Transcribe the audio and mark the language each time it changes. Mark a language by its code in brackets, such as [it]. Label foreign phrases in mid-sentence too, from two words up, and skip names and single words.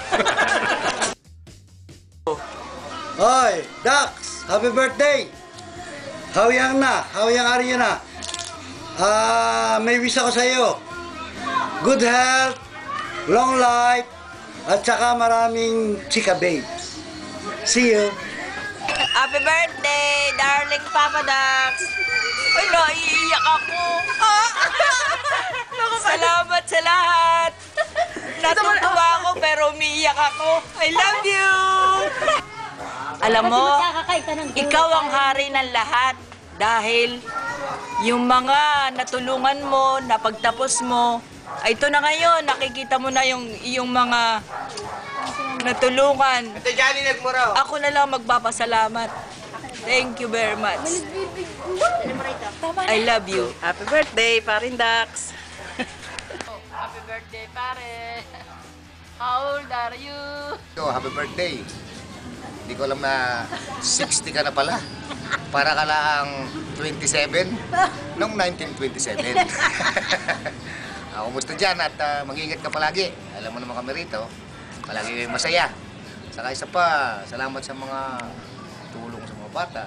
[en] Hoy, Dax! Happy birthday! [tl] Hawiyang Arya na. May wish ako sa iyo. [en] Good health, long life, [tl] at saka maraming chika [en] babes. See you! Happy birthday, darling Papa Dax! [tl] Ay, naiiyak ako! Salamat sa lahat! Natutuwa ako pero umiiyak ako. [en] I love you! [tl] Alam mo, ikaw ang hari ng lahat dahil yung mga natulungan mo, napagtapos mo, ay ito na ngayon, nakikita mo na yung mga natulungan. Ako na lang magpapasalamat. [en] Thank you very much. I love you. Happy birthday, Parin Dax. Happy birthday, pare. How old are you? Happy birthday. [tl] Hindi ko alam na 60 ka na pala. Para ka lang 27 noong 1927. Kumusta dyan at mag-ingat ka palagi. Alam mo naman kami rito, palagi kayong masaya. Saka isa pa, salamat sa mga tulong sa mga bata.